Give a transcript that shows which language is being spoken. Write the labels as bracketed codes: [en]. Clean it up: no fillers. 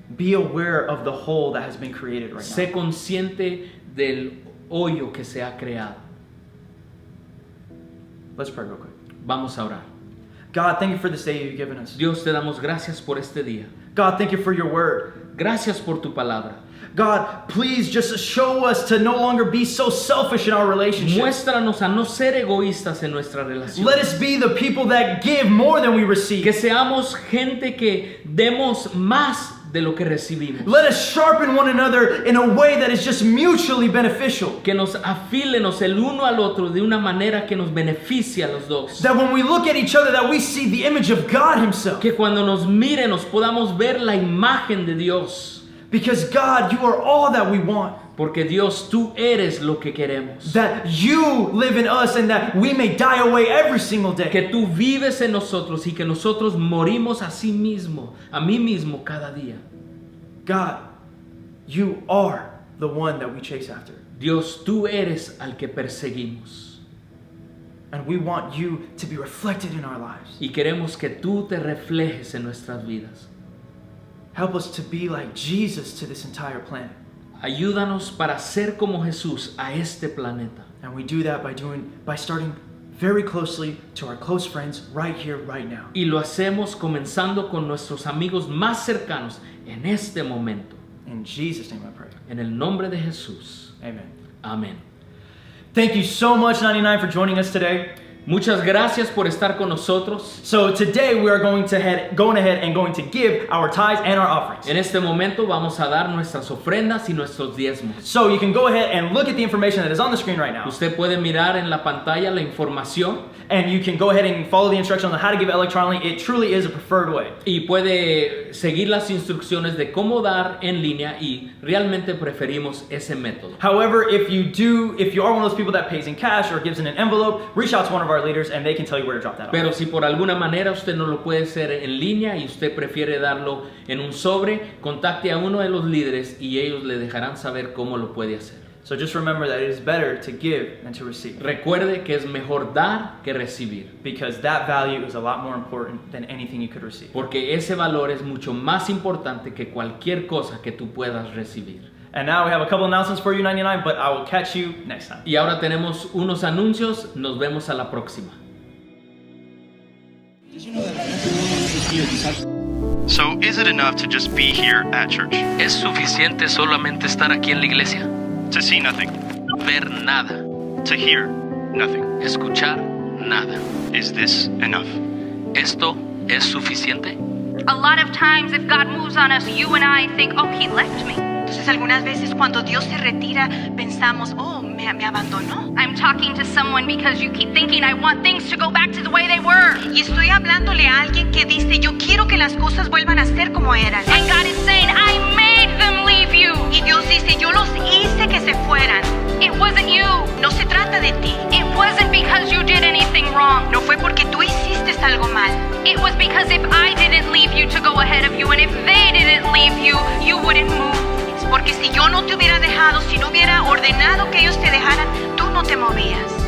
[en] Be aware of the hole that has been created right [es] Sé [en] now. [es] consciente del hoyo que se ha creado. [en] Let's pray real quick. [es] Vamos a orar. [en] God, thank you for this day you've given us. [es] Dios, te damos gracias por este día. [en] God, thank you for your word. [es] Gracias por tu palabra. [en] God, please just show us to no longer be so selfish in our relationships. [es] Muéstranos a no ser egoístas en nuestra relación. [en] Let us be the people that give more than we receive. [es] Que seamos gente que demos más de lo que recibimos. [en] Let us sharpen one another in a way that is just mutually beneficial. [es] Que nos afílenos el uno al otro de una manera que nos beneficie a los dos. [en] That when we look at each other, that we see the image of God Himself. [es] Que cuando nos miren nos podamos ver la imagen de Dios. [en] Because God, you are all that we want. [es] Porque Dios, tú eres lo que queremos. [en] That you live in us and that we may die away every single day. [es] Que tú vives en nosotros y que nosotros morimos a sí mismo, a mí mismo cada día. [en] God, you are the one that we chase after. [es] Dios, tú eres al que perseguimos. [en] And we want you to be reflected in our lives. [es] Y queremos que tú te reflejes en nuestras vidas. [en] Help us to be like Jesus to this entire planet. [es] Ayúdanos para ser como Jesús a este planeta. [en] And we do that by starting very closely to our close friends right here, right now. [es] Y lo hacemos comenzando con nuestros amigos más cercanos en este momento. [en] In Jesus' name I pray. [es] En el nombre de Jesús. [en] Amen. [es] Amén. [en] Thank you so much, 99, for joining us today. [es] Muchas gracias por estar con nosotros. [en] So today we are going ahead and going to give our tithes and our offerings. [es] En este momento vamos a dar nuestras ofrendas y nuestros diezmos. [en] So you can go ahead and look at the information that is on the screen right now. [es] Usted puede mirar en la pantalla la información. [en] And you can go ahead and follow the instructions on how to give electronically. It truly is a preferred way. [es] Y puede seguir las instrucciones de cómo dar en línea y realmente preferimos ese método. [en] However, if you are one of those people that pays in cash or gives in an envelope, reach out to one of our leaders and they can tell you where to drop that off. [es] Pero si por alguna manera usted no lo puede hacer en línea y usted prefiere darlo en un sobre, contacte a uno de los líderes y ellos le dejarán saber cómo lo puede hacer. [en] So just remember that it is better to give than to receive. [es] Recuerde que es mejor dar que recibir. [en] Because that value is a lot more important than anything you could receive. [es] Porque ese valor es mucho más importante que cualquier cosa que tú puedas recibir. [en] And now we have a couple announcements for you, 99, but I will catch you next time. [es] Y ahora tenemos unos anuncios. Nos vemos a la próxima. [en] So, is it enough to just be here at church? [es] ¿Es suficiente solamente estar aquí en la iglesia? [en] To see nothing? [es] Ver nada. [en] To hear nothing? [es] Escuchar nada. [en] Is this enough? [es] ¿Esto es suficiente? [en] A lot of times if God moves on us, you and I think, oh, He left me. [es] Entonces algunas veces cuando Dios se retira pensamos, oh, me abandonó. [en] I'm talking to someone because you keep thinking I want things to go back to the way they were. [es] Y estoy hablándole a alguien que dice, yo quiero que las cosas vuelvan a ser como eran. [en] And God is saying, I made them leave you. [es] Y Dios dice, yo los hice que se fueran. [en] It wasn't you. [es] No se trata de ti. [en] It wasn't because you did anything wrong. [es] No fue porque tú hiciste algo mal. [en] It was because if I didn't leave you to go ahead of you and if they didn't leave you, you wouldn't move. [es] Porque si yo no te hubiera dejado, si no hubiera ordenado que ellos te dejaran, tú no te movías.